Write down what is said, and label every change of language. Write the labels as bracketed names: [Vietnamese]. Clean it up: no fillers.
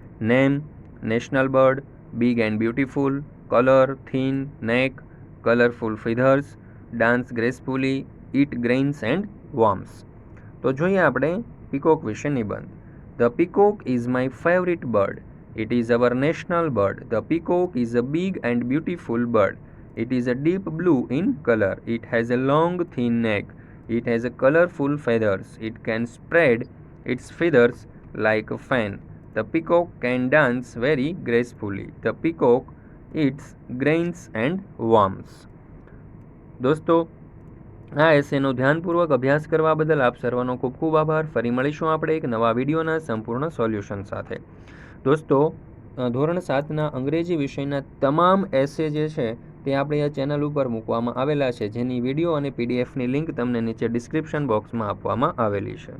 [English] Name, national bird, big and beautiful, colour, thin neck, colourful feathers, dance gracefully, eat grains and worms. [Gujarati] તો જોઈએ આપણે peacock વિશે નિબંધ। [English] The peacock is my favourite bird. It is our national bird. The peacock is a big and beautiful bird. It is a deep blue in color. It has a long thin neck. It has a colorful feathers. It can spread its feathers like a fan. The peacock can dance very gracefully. The peacock eats grains and worms. [Gujarati] દોસ્તો, આ એસેનો ધ્યાનપૂર્વક અભ્યાસ કરવા બદલ આપ સર્વનો ખૂબ ખૂબ આભાર। ફરી મળીશું આપણે એક નવા વિડીયોના સંપૂર્ણ સોલ્યુશન સાથે। દોસ્તો, ધોરણ 7ના અંગ્રેજી વિષયના તમામ એસે જે છે તે આપણે આ ચેનલ ઉપર મૂકવામાં આવેલા છે, જેની વિડીયો અને પીડીએફની લિંક તમને નીચે ડિસ્ક્રિપ્શન બોક્સમાં આપવામાં આવેલી છે।